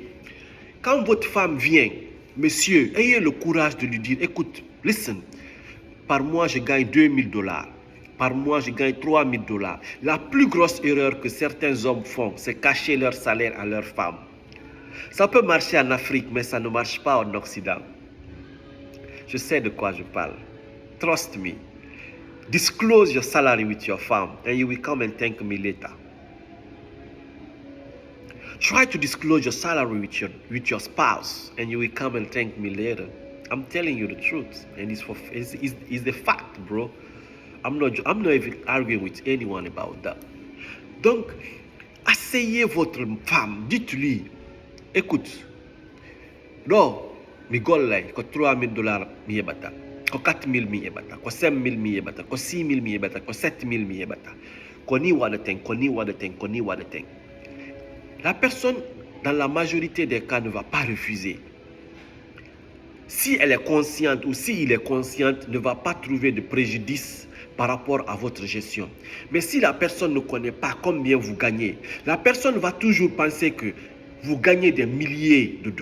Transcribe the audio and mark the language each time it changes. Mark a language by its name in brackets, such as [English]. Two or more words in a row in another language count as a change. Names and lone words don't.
[French] Quand votre femme vient, monsieur, ayez le courage de lui dire, écoute, listen, par mois je gagne $2,000. Par mois, je gagne $3,000. La plus grosse erreur que certains hommes font, c'est cacher leur salaire à leur femme. Ça peut marcher en Afrique, mais ça ne marche pas en Occident. Je sais de quoi je parle. [English] Trust me. Disclose your salary with your farm and you will come and thank me later. Try to disclose your salary with your spouse and you will come and thank me later. I'm telling you the truth and it's the fact, bro. I'm not even arguing with anyone about that. [French] Donc, asseyez votre femme, dites-lui, écoute, [Fula] non, mi gollay ko $3,000 mi yebata, ko $4,000 mi yebata, ko $5,000 mi yebata, ko $6,000 mi yebata, ko $7,000 mi yebata, ko ni wadaten, ko ni wadaten, ko ni wadaten. [French] La personne, dans la majorité des cas, ne va pas refuser. Si elle est consciente ou s'il est conscient, ne va pas trouver de préjudice par rapport à votre gestion. Mais si la personne ne connaît pas combien vous gagnez, la personne va toujours penser que vous gagnez des milliers de dollars.